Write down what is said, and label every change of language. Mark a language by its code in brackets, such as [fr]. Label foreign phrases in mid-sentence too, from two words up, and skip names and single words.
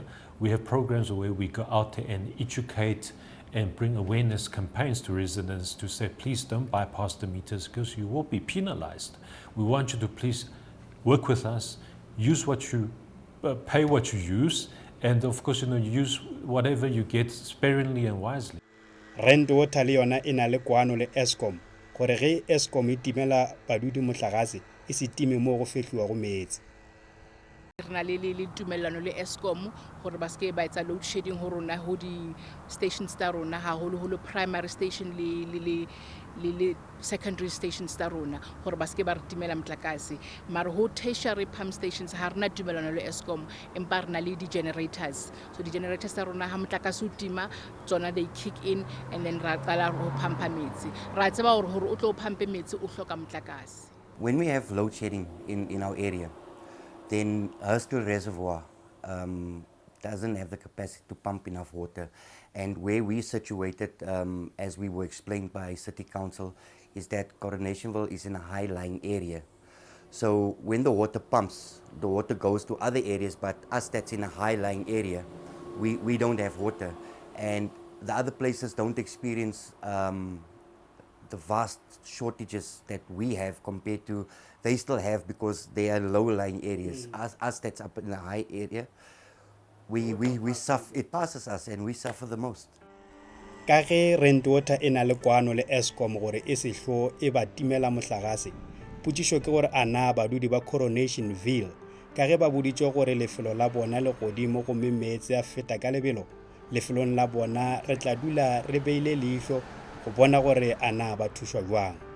[en] We have programs where we go out and educate and bring awareness campaigns to residents to say, please don't bypass the meters because you will be penalized. We want you to please work with us, use what you, pay what you use, and of course, use whatever you get sparingly and wisely. [nso] Rent water le yona e na le kwano le Eskom gore ge Eskom e timela badudi motlakase e se time mo go fehliwa go metsi. [st] Re na le tumellano le Eskom gore ba se ba etsa [en] load shedding [st] ho rona ho di stations tsa rona haholo [en] primary station [st] le [en] secondary stations [st] tsa rona gore ba se ba re timela motlakase. Mara ho [en] tertiary pump stations [st] ha rena tumellano le Eskom empa re na le di generators. So di generators tsa rona ha motlakase o tima tsona [en] they kick in and then [st] ra qala ho pumpa metsi. Ra tseba hore o tlo pumpe metsi o hloka motlakase. [en] When we have load shedding in our area, then Hurstville Reservoir doesn't have the capacity to pump enough water. And where we situated, as we were explained by City Council, is that Coronationville is in a high-lying area. So when the water pumps, the water goes to other areas, but us that's in a high-lying area, we don't have water. And the other places don't experience the vast shortages that we have compared to they still have because they are low-lying areas. Us that's up in the high area, we suffer. It passes us and we suffer the most. [nso] Ka ge rent water e na le kwano le Eskom gore e se hlo e ba timela motlakase, putisho ke gore ana badudi ba Coronationville ka ge ba boditse gore lefelo la bona le godimo go metsi a feta ka lebelo, lefelong la bona re tla dula re beile leihlo go bona gore ana ba thušwa jwang.